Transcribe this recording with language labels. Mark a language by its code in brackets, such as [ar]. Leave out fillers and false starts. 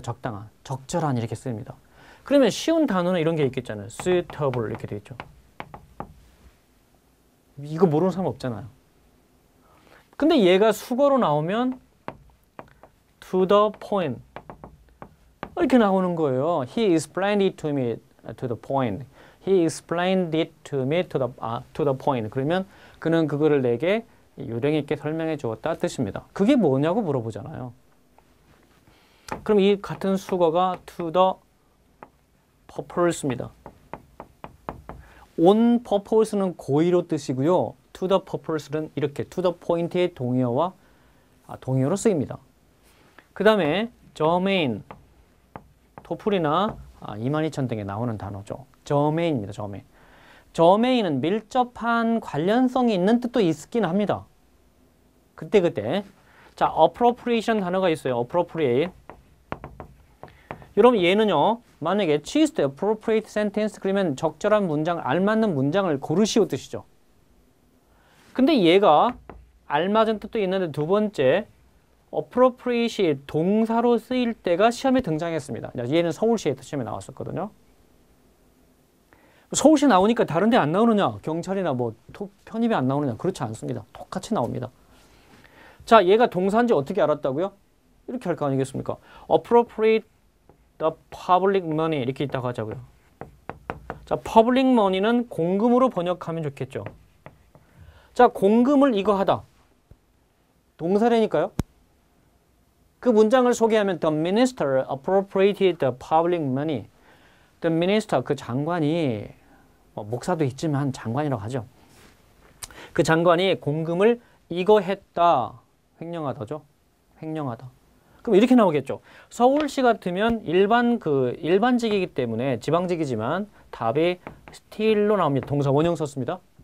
[ko] 적당한, 적절한 이렇게 쓰입니다. 그러면 쉬운 단어는 이런 게 있겠잖아요. suitable 이렇게 되겠죠. 이거 모르는 사람 없잖아요. 근데 얘가 수거로 나오면 [en] to the point [ko] 이렇게 나오는 거예요. [en] He explained it to me to the point. He explained it to me to the point. [ko] 그러면 그는 그거를 내게 요령 있게 설명해 주었다 뜻입니다. 그게 뭐냐고 물어보잖아요. 그럼 이 같은 수거가 [en] to the purpose [ko] 입니다. [en] on purpose [ko] 는 고의로 뜻이고요. [en] to the purpose [ko] 는 이렇게 [en] to the point [ko] 의 동의어로 쓰입니다. 그 다음에 germane, 토플이나 22000 등에 나오는 단어죠. germane입니다. [en] germane. [ko] germane은 밀접한 관련성이 있는 뜻도 있긴 합니다. 그때. 자, appropriation 단어가 있어요. appropriate. 여러분 얘는요. 만약에 [en] choose the appropriate sentence [ko] 그러면 적절한 문장, 알맞는 문장을 고르시오 뜻이죠. 근데 얘가 알맞은 뜻도 있는데 두 번째 appropriate이 동사로 쓰일 때가 시험에 등장했습니다. 얘는 서울시에 시험에 나왔었거든요. 서울시에 나오니까 다른 데 안 나오느냐? 경찰이나 뭐 편입이 안 나오느냐? 그렇지 않습니다. 똑같이 나옵니다. 자, 얘가 동사인지 어떻게 알았다고요? 이렇게 할 거 아니겠습니까? [en] appropriate the public money [ko] 이렇게 있다고 하자고요. 자, public money는 공금으로 번역하면 좋겠죠. 자, 공금을 이거 하다. 동사라니까요. 그 문장을 소개하면 [en] the minister appropriated the public money. the minister [ko] 그 장관이 목사도 있지만 장관이라고 하죠. 그 장관이 공금을 이거 했다. 횡령하다죠. 횡령하다. 그럼 이렇게 나오겠죠. 서울시 같으면 일반직이기 때문에 지방직이지만 답이 steal로 나옵니다. 동사 원형 썼습니다.